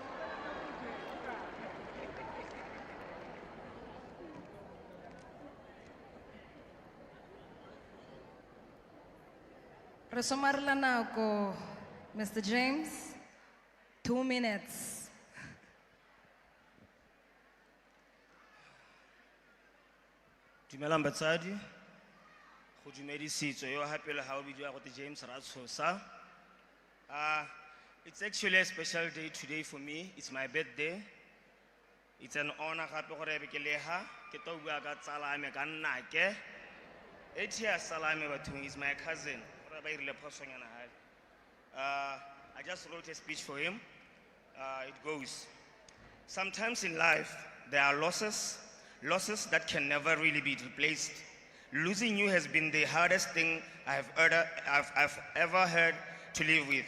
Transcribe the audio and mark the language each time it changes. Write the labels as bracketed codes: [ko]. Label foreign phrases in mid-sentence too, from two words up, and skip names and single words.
[en] Mr. James, 2 minutes. [tn] Dumelang batsadi, go dumedisitswe yo hape le ha o bidiwa go James Ratsosa. [en] It's actually a special day today for me. It's my birthday. It's an honor [tn] gape gore be ke leha ke tlo bua ka tsala ya me ka nnake. [en] ATI Salame Batung is my cousin. I just wrote a speech for him. It goes, sometimes in life, there are losses that can never really be replaced. Losing you has been the hardest thing I've ever had to live with.